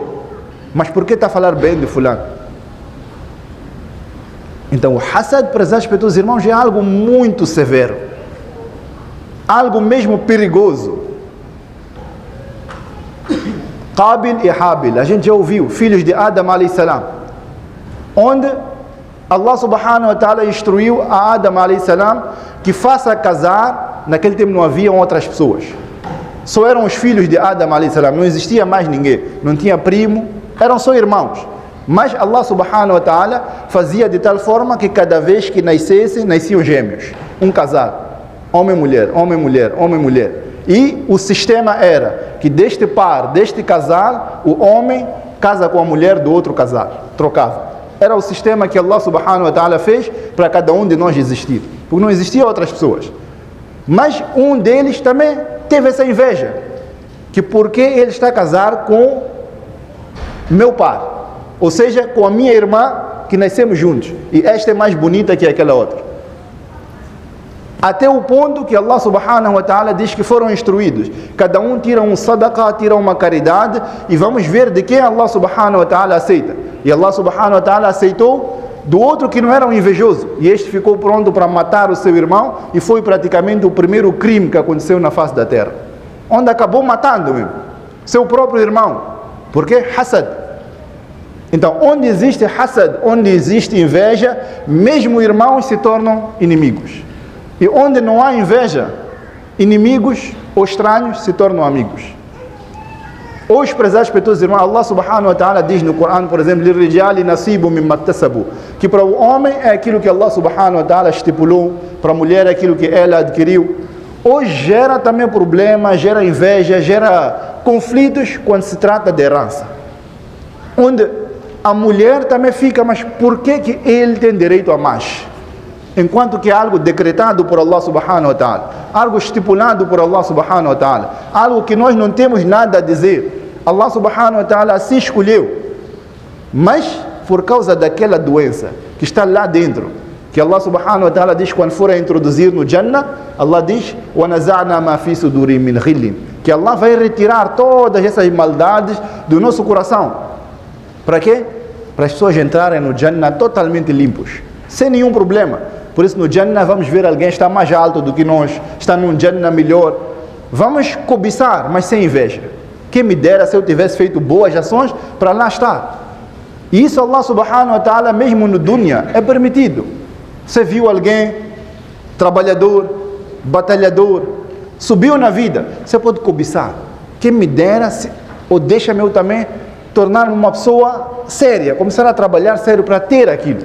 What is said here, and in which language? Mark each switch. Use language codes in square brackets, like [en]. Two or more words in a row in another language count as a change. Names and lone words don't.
[pt] Mas por que está a falar bem de fulano? Então o hasad, prezados para todos os irmãos, é algo muito severo. Algo mesmo perigoso. Qabil e Habil, a gente já ouviu, filhos de Adam [ar] عليه السلام. [pt] Onde [ar] الله سبحانه وتعالى [pt] instruiu a Adam [ar] عليه السلام [pt] que faça casar. Naquele tempo não haviam outras pessoas. Só eram os filhos de Adam [ar] عليه السلام. [pt] Não existia mais ninguém. Não tinha primo. Eram só irmãos. Mas [ar] الله سبحانه وتعالى [pt] fazia de tal forma que cada vez que nascessem, nasciam gêmeos. Um casal. Homem e mulher, homem e mulher, homem e mulher. E o sistema era que deste par, deste casal, o homem casa com a mulher do outro casal. Trocava. Era o sistema que [ar] الله سبحانه وتعالى [pt] fez para cada um de nós existir. Porque não existiam outras pessoas. Mas um deles também teve essa inveja. que porque ele está a casar com meu pai, ou seja, com a minha irmã, que nascemos juntos, e esta é mais bonita que aquela outra. Até o ponto que [ar] الله سبحانه وتعالى [pt] diz que foram instruídos. Cada um tira um sadaqah, tira uma caridade, e vamos ver de quem [ar] الله سبحانه وتعالى [pt] aceita. E [ar] الله سبحانه وتعالى [pt] aceitou do outro que não era um invejoso. E este ficou pronto para matar o seu irmão, e foi praticamente o primeiro crime que aconteceu na face da terra. Onde acabou matando mesmo seu próprio irmão. Por quê? Hasad. Então, onde existe hasad, onde existe inveja, mesmo irmãos se tornam inimigos. E onde não há inveja, inimigos ou estranhos se tornam amigos. Os prezados pelos irmãos, [ar] الله سبحانه وتعالى [pt] diz no Corão, por exemplo, [ar] لِلْرِجَالِ نَصِيبٌ مِّمَّا اكْتَسَبُوا, [pt] que para o homem é aquilo que [ar] الله سبحانه وتعالى [pt] estipulou, para a mulher é aquilo que ela adquiriu. Hoje gera também problemas, gera inveja, gera conflitos quando se trata de herança. Onde a mulher também fica, mas por que ele tem direito a mais? Enquanto que é algo decretado por [ar] الله سبحانه وتعالى, [pt] algo estipulado por [ar] الله سبحانه وتعالى, [pt] algo que nós não temos nada a dizer. [ar] الله سبحانه وتعالى [pt] assim escolheu. Mas por causa daquela doença que está lá dentro, que [ar] الله سبحانه وتعالى [pt] diz quando for a introduzir no Jannah, Allah diz [ar] وَنَزَعْنَا مَا فِي صُدُورِهِم مِّنْ غِلٍّ, [pt] que Allah vai retirar todas essas maldades do nosso coração. Para quê? Para as pessoas entrarem no Jannah totalmente limpos, sem nenhum problema. Por isso no Jannah vamos ver alguém está mais alto do que nós, está num Jannah melhor. Vamos cobiçar, mas sem inveja. Quem me dera se eu tivesse feito boas ações para lá estar. E isso [ar] الله سبحانه وتعالى [pt] mesmo no dunya é permitido. Você viu alguém trabalhador, batalhador, subiu na vida, você pode cobiçar. Quem me dera, ou deixa-me eu também tornar-me uma pessoa séria, começar a trabalhar sério para ter aquilo.